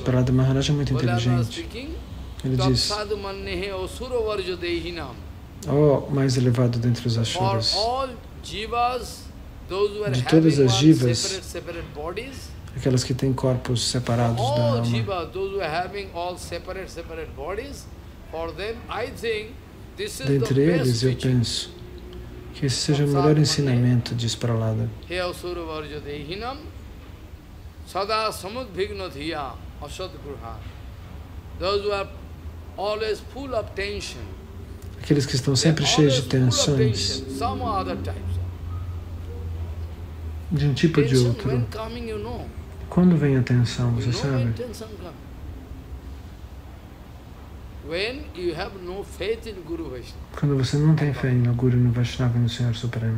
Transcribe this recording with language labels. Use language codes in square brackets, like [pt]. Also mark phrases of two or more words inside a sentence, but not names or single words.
[pt] Prahlada Maharaj é muito inteligente. Ele diz: ó mais elevado dentre os Ashuras, de todas as jivas, aquelas que têm corpos separados da alma, dentre eles eu penso que esse seja o melhor ensinamento, diz Prahlada. [sa] Sada samudbhignathiya asadgruha. [en] Those who are always full of tension. [pt] Aqueles que estão sempre cheios de tensões, de um tipo ou de outro. Quando vem a tensão, você sabe? Quando você não tem fé no Guru, no Vaishnava e no Senhor Supremo.